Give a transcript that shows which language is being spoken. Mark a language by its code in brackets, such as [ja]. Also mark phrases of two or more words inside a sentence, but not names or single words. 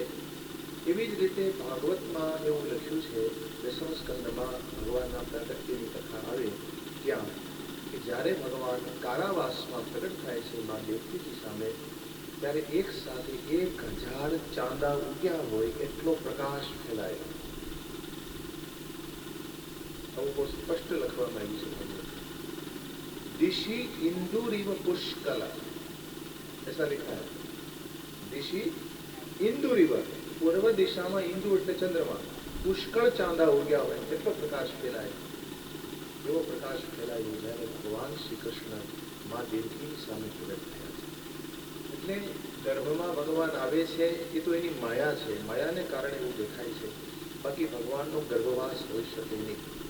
[gu] એવી જ રીતે ભાગવતમાં એવું લખ્યું છે, દશમ સ્કંદમાં ભગવાનના પ્રાગટ્યની કથા આવે ત્યાં કે જ્યારે ભગવાન કારાવાસમાં પ્રગટ થાય છે મા દેવકીજી સામે, ત્યારે એક સાથે 1000 ચાંદા ઉગ્યા હોય એટલો પ્રકાશ ફેલાયો. આવું બહુ સ્પષ્ટ લખવામાં આવ્યું છે. [sa] दिशि इंदुरिव पुष्कला, [hi] ऐसा लिखा है. [sa] दिशि इंदुरिव, [gu] પૂર્વ દિશામાં ઇંદુ એટલે ચંદ્રમા, પુષ્કળ ચાંદા ઉગ્યા હોય એટલો પ્રકાશ ફેલાય. એવો પ્રકાશ ફેલાયો જ્યારે ભગવાન શ્રી કૃષ્ણ મા દેવકીની સામે પ્રગટ થયા છે. એટલે ગર્ભમાં ભગવાન આવે છે એ તો એની માયા છે, માયાને કારણે એવું દેખાય છે, બાકી ભગવાનનો ગર્ભવાસ હોઈ શકે નહીં.